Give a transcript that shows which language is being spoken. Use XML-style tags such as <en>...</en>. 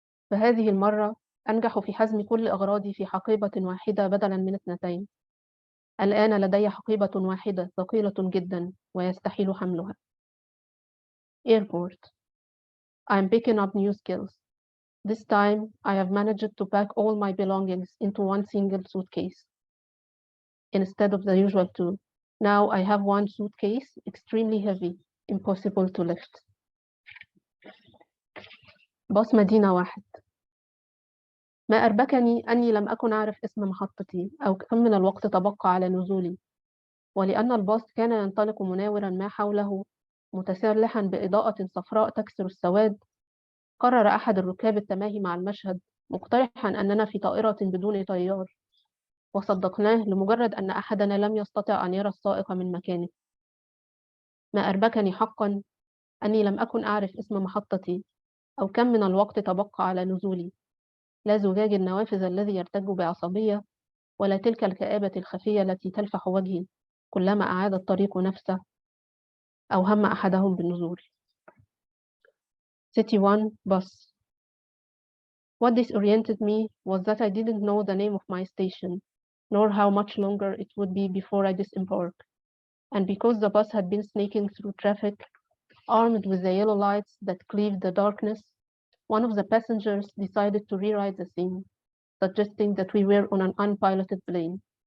<ar>فهذه المرة أنجح في حزم كل أغراضي في حقيبة واحدة بدلاً من 2. الآن لدي حقيبة واحدة ثقيلة جداً ويستحيل حملها.</ar> <en>Airport. I'm picking up new skills. This time, I have managed to pack all my belongings into one single suitcase, instead of the usual 2. Now I have one suitcase, extremely heavy, impossible to lift.</en> <ar>باص مدينة 1. ما أربكني أني لم أكن أعرف اسم محطتي أو كم من الوقت تبقى على نزولي، ولأن الباص كان ينطلق مناورا ما حوله متسلحا بإضاءة صفراء تكسر السواد، قرر أحد الركاب التماهي مع المشهد مقترحا أننا في طائرة بدون طيار، وصدقناه لمجرد أن أحدنا لم يستطع أن يرى السائق من مكانه. ما أربكني حقا أني لم أكن أعرف اسم محطتي أو كم من الوقت تبقى على نزولي، لا زجاج النوافذ الذي يرتج بعصبية، ولا تلك الكآبة الخفية التي تلفح وجهي كلما أعاد الطريق نفسه أو هم أحدهم بالنزول.</ar> <en>City 1, bus. What disoriented me was that I didn't know the name of my station, nor how much longer it would be before I disembarked. And because the bus had been sneaking through traffic, armed with the yellow lights that cleaved the darkness, one of the passengers decided to rewrite the scene, suggesting that we were on an unpiloted plane.</en>